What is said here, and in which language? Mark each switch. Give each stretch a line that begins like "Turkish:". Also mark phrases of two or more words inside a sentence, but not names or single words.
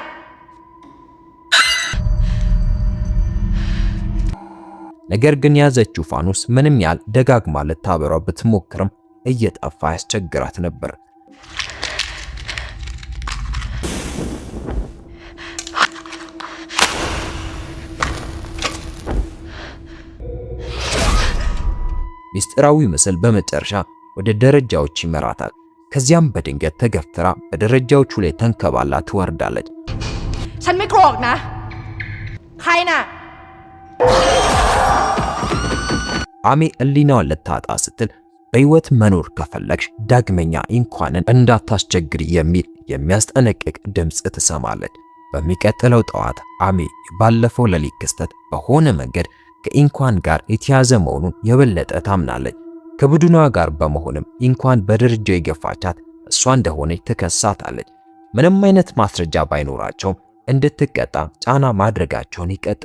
Amharic: ነገር ግን ያዘችው ፋኖስ ምንም ያህል ደጋግማ ልታበራው ብትሞክርም እየጠፋ ያስቸግራት ነበር። ሚስጥራዊ ምስል በመጨረሻ ወደ ደረጃዎች ይመራታል። ከዚያም በድንገት ተገፍትራ በደረጃዎቹ ላይ ተንከባላ ትወርዳለች።
Thai: ฉันไม่โกรธนะใครน่ะ
Amharic: አሚ ሕሊናዋን ልታጣ ስትል በሕይወት መኖር ከፈለግሽ ዳግመኛ ኢንኳንን እንዳታስቸግሪ የሚል የሚያስጠነቅቅ ድምፅ ትሰማለች። በሚቀጥለው ጠዋት አሚ ባለፈው ሌሊት ክስተት በሆነ መንገድ ከኢንኳን ጋር የተያዘ መሆኑን የበለጠ ታምናለች። ከቡድኗ ጋር በመሆንም ኢንኳን በደረጃው የገፋቻት እሷ እንደሆነች ትከሳታለች። ምንም አይነት ማስረጃ ባይኖራቸውም እንድትቀጣ ጫና ማድረጋቸውን